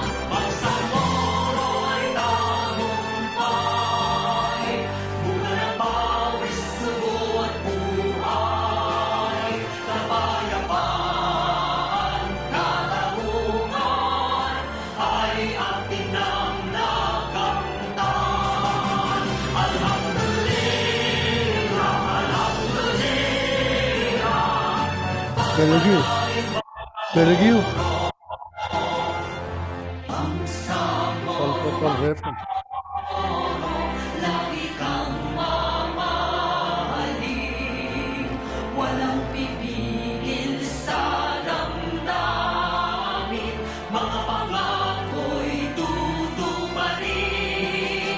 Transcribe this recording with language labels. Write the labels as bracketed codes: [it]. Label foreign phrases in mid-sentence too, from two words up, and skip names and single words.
[tl] Bangsamoro ay tagumpay, bunga ng pawis, sugo at buhay. Kapayapaan, katarungan, ay atin nang nakamtan. [ar] Alhamdulillah, alhamdulillah. Telugu. Telugu. [tl] Bangsamoro, lagi kang mamahalin, walang pipigil sa damdamin, mga pangako'y tutuparin.